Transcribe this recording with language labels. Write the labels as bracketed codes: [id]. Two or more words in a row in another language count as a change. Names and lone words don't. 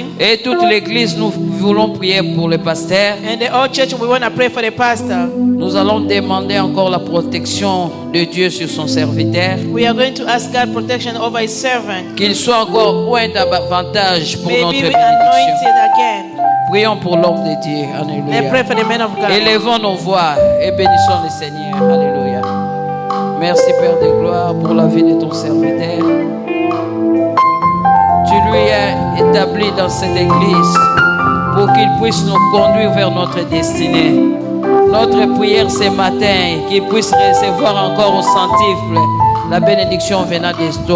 [fr] Et toute l'église, nous voulons prier pour le pasteur. [en] And the whole church, we want to pray for the pastor. [fr] Nous allons demander encore la protection de Dieu sur son serviteur. [en] We are going to ask God protection over His servant. [fr] Qu'il soit encore oint davantage pour [en] Maybe [fr] notre [en] we [fr] bénédiction. [en] anointed again. [fr] Prions pour l'homme de Dieu. [en] Let's pray [fr] Alléluia. [en] for the man of God. [fr] Élevons nos voix et bénissons le Seigneur. Alléluia. Merci Père de gloire pour la vie de ton serviteur. Tu lui as établi dans cette église pour qu'il puisse nous conduire vers notre destinée. Notre prière ce matin, qu'il puisse recevoir encore au centuple la bénédiction venant de toi.